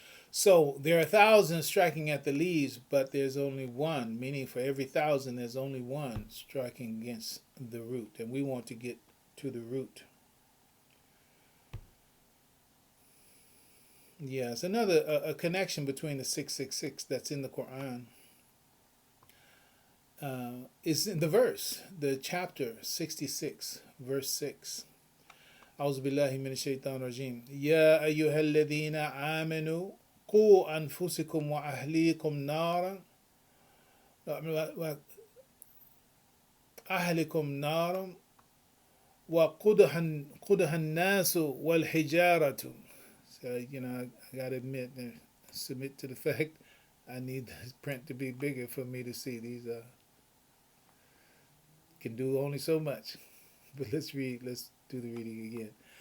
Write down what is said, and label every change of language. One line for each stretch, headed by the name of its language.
English: So there are 1,000 striking at the leaves, but there's only one, meaning for every 1,000 there's only one striking against the root, and we want to get to the root. Yes, another a connection between the 666 that's in the Quran is in the verse, the chapter 66, verse 6.
Arabic: أعوذ بالله من الشيطان الرجيم يا أيها الذين آمنوا قوا أنفسكم وأهليكم نارا أهلكم نارا وقودها الناس والحجارة.
English: So, I gotta admit, submit to the fact I need this print to be bigger for me to see. These can do only so much. But let's do the reading again.